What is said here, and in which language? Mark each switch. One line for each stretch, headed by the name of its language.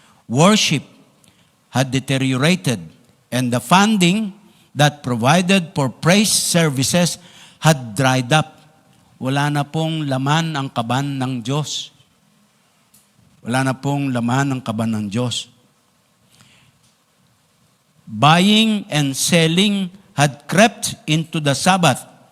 English: Worship had deteriorated and the funding that provided for praise services had dried up.
Filipino: Wala na pong laman ang kaban ng Diyos. Wala na pong laman ng kaban ng Diyos.
English: Buying and selling had crept into the Sabbath.